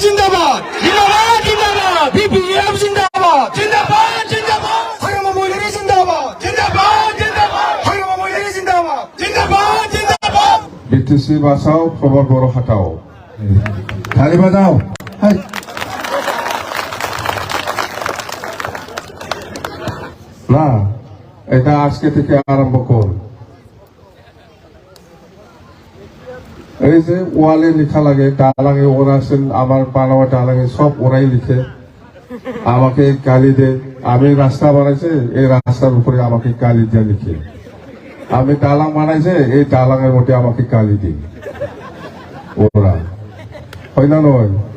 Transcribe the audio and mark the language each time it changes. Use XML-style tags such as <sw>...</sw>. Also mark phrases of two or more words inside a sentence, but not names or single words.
<hi>जिंदाबाद जिंदाबाद जिंदाबाद बीपीएफ जिंदाबाद जिंदाबाद जिंदाबाद हाग्रामा मोहिलारी जिंदाबाद जिंदाबाद जिंदाबाद हाग्रामा मोहिलारी जिंदाबाद जिंदाबाद जिंदाबाद BTC बचाओ प्रमोद बोड़ो हटाओ</hi> <bn>তালি বাজাও না এটা আজকে থেকে আরম্ভ কর এই যে ওয়ালে লেখা লাগে ডালাঙে ওরা আছেন আমার বানাওয়া ডালাঙে সব ওরাই লিখে আমাকে গালি দে আমি রাস্তা বানাইছে এই রাস্তার উপরে আমাকে গালি দিয়ে লিখে আমি ডালাং বানাইছে এই ডালাঙের মধ্যে আমাকে গালি দিই ওরা হয় না নয়</bn>